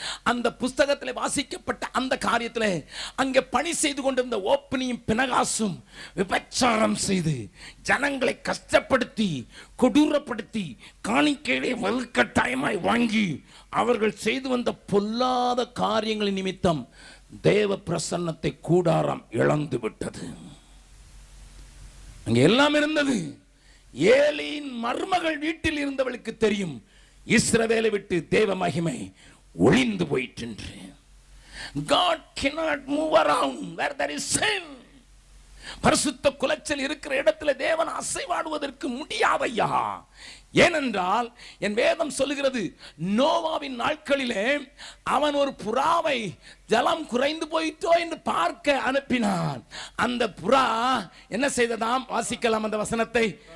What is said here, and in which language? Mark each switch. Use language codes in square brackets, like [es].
[ta] அந்த புஸ்தகத்திலே வாசிக்கப்பட்ட அந்த காரியத்திலே அங்கே பணி செய்து கொண்டிருந்த ஓப்பனியும் பினகாசும் விபச்சாரம் செய்து ஜனங்களை கஷ்டப்படுத்தி கொடூரப்படுத்தி காணிக்கையை வலுக்கட்டாயமாய் வாங்கி அவர்கள் செய்து வந்த பொல்லாத காரியங்களின் நிமித்தம் தேவ பிரசன்னத்தை கூடாரம் இழந்து விட்டது. அங்கே எல்லாம் இருந்தது. ஏலியின் மருமகள் வீட்டில் இருந்தவளுக்கு தெரியும், இஸ்ரவேலை விட்டு தேவ மகிமை ஒளிந்து போயிற்று. [en] God cannot move around where there is sin. [ta] பரிசுத்த குலைச்சல் இருக்கிற இடத்துல தேவன் அசைவாடுவதற்கு முடியாதையா. ஏனென்றால் என் வேதம் சொல்லுகிறது, நோவாவின் நாட்களிலே அவன் ஒரு புறாவை ஜலம் குறைந்து போயிட்டோ என்று பார்க்க அனுப்பினான். அந்த புறா என்ன செய்ததாம்? வாசிக்கலாம் அந்த வசனத்தை.